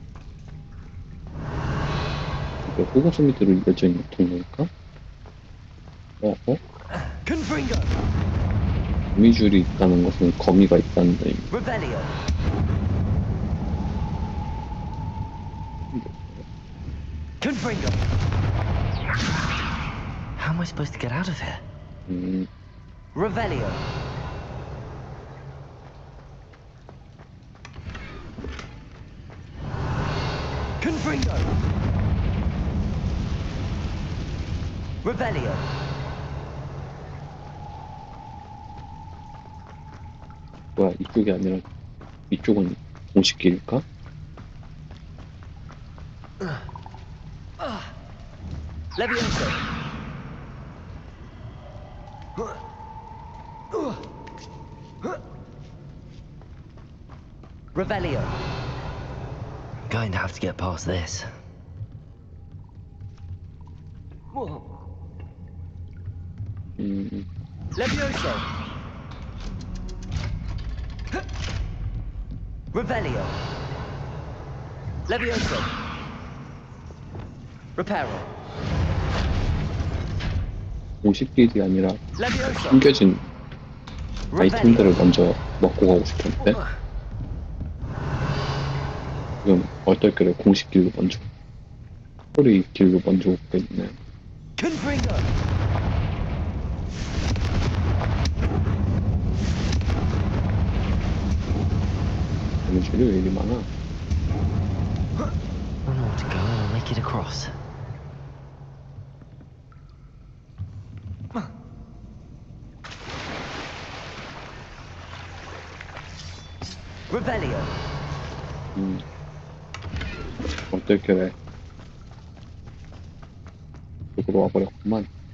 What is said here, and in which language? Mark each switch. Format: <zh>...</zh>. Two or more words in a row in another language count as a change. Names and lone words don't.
<ko>이게 호구소미들로 이어져 있는 통로일까? 거미줄이 있다는 것은 거미가 있다는 의미입니다. Revelio. Confringo.</ko> <en>How am I supposed to get out of here? Revelio. Confringo. Revelio.</en> <ko>뭐야, 이쪽이 아니라 이쪽은 공식길일까? Levioso. Revelio.</ko> <en>Going to have to get past this. Levioso. Revelio. Levioso. Reparo.</en> <ko>공식길이 아니라 Levioso. 숨겨진 아이템들을 먼저 먹고 가고 싶었는데 지금 얼떨결에 공식길로 먼저 스토리 길로 먼저 오고 있네요. Confringo. 데미지를 왜 이리 많아?</ko> <en>One more to go and I'll make it across. Revelio.</en> <ko>얼떨결에 이쪽으로 와버렸구만.</ko>